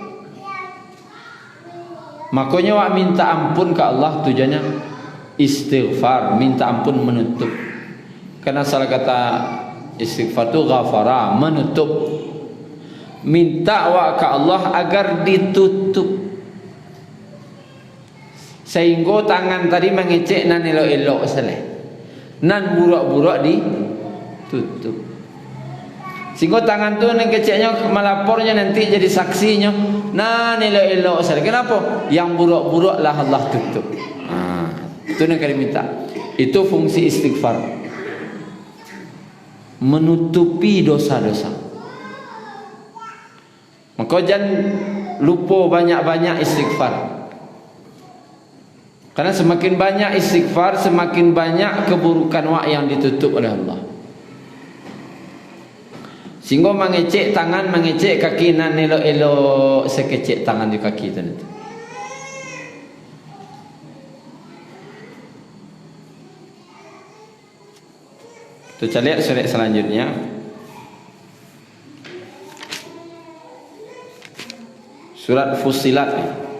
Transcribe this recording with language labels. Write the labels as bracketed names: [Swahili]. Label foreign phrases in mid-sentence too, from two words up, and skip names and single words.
[Indonesian] Makanya wak minta ampun ke Allah tujuannya istighfar, minta ampun menutup. Karena salah kata istighfar itu ghafara, menutup. Minta wak ke Allah agar ditutup. [Minangkabau] Sehingga tangan tadi mengecek nan elok-elok seleh, nan buruk-buruk ditutup. Sehingga tangan tu nan keceknya melapornya nanti jadi saksinya nan elok-elok seleh. [Indonesian] Kenapa? Yang buruk-buruk lah Allah tutup. Itu yang kami minta. Itu fungsi istighfar, menutupi dosa-dosa. Maka jangan lupa banyak-banyak istighfar. Karena semakin banyak istighfar, semakin banyak keburukan wak yang ditutup oleh Allah. [Minangkabau] Sehingga mengecek tangan, mengecek kaki nan elok-elok sekecek tangan di kaki itu nanti. [Indonesian] Kita lihat surat selanjutnya. Surat Fussilat.